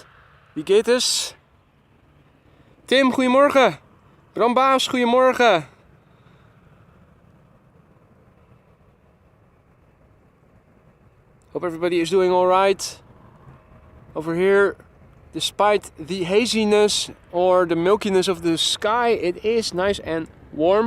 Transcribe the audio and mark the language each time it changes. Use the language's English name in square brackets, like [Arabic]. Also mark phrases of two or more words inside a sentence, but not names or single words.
[German] Wie geht es? [Dutch] Tim, goedemorgen. Brambaas, goedemorgen. [English] Hope everybody is doing alright over here. Despite the haziness or the milkiness of the sky, it is nice and warm.